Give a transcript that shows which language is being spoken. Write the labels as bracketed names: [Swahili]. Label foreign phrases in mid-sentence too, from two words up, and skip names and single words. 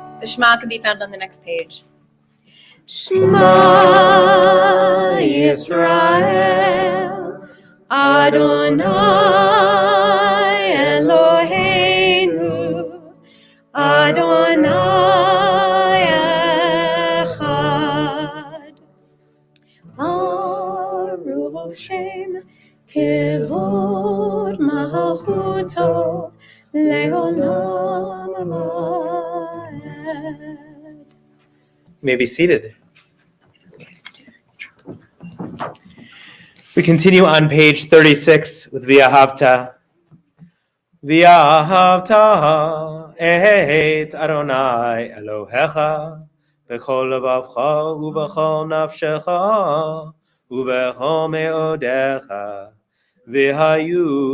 [English] Shema can be found on the next page. [Hebrew] שמע ישראל, אדוני אלוהינו, אדוני אחד. ברוך שם כבוד מלכותו לעולם ועד. [English] You may be seated. We continue on page 36 with V'ahavta. [Hebrew] ואהבת את אדוני אלוהיך בכל לבבך ובכל נפשך ובכל מאודך והיו